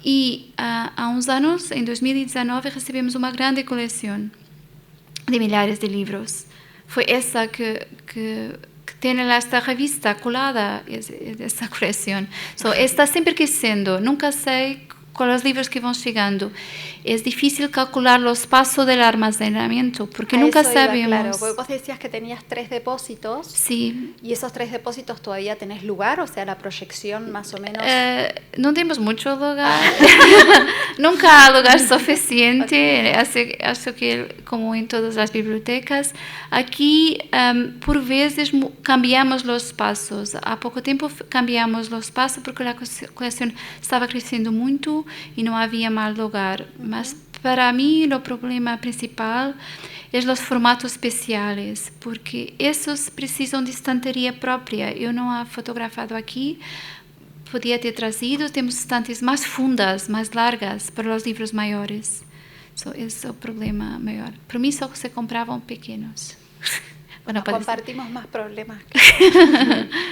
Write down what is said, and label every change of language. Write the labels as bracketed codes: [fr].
[pt] E há uns anos, em 2019, recebemos uma grande coleção de milhares de livros. Foi essa que tem esta revista colada, essa coleção. Está sempre crescendo. Nunca sei com os livros que vão chegando. É difícil calcular o espaço do armazenamiento, porque nunca sabemos. [es] Claro, porque vos decías que tenías 3 depósitos. Sí. ¿Y esos 3 depósitos todavía tenés lugar? O sea, la proyección más o menos... [pt] Não temos muito lugar. Nunca há lugar suficiente. Acho que, como em todas as bibliotecas, aqui, por vezes, cambiamos os espaços. Há pouco tempo cambiamos os espaços porque a coleção estava crescendo muito e não havia mais lugar. Mas para mim o problema principal é os formatos especiais, porque esses precisam de estanteria própria. Eu não a fotografado aqui, podia ter trazido. Temos estantes mais fundas, mais largas para os livros maiores. Esse é o problema maior. Para mim só se compravam pequenos. [es] Bueno, compartimos más problemas. Gracias.